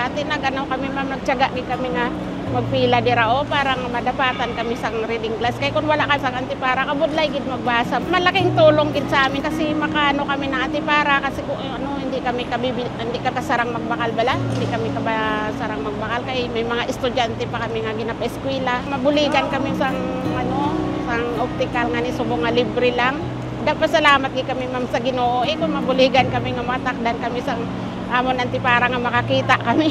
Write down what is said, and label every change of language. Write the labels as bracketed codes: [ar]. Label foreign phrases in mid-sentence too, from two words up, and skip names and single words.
[hil] Tinaganaw kami ma'am, nagtiyaga kami nga magpila dira o para nga madapatan kami sang reading class. Kay kung wala ka sang Antipara, kabudlay gid magbasa. [tl] Malaking tulong [hil] gid sa amin kasi makaano kami ng Antipara kasi kung ano hindi kami kasarang magbakal bala, hindi kami kasarang magbakal kay may mga estudyante pa kami nga ginapa-eskwela. Mabuligan kami sang optical nga ni subong nga libre lang. Pasalamat gid kami ma'am sa Ginoo. Kung mabuligan kami nga matakdan kami sa amon Antipara nga makakita kami.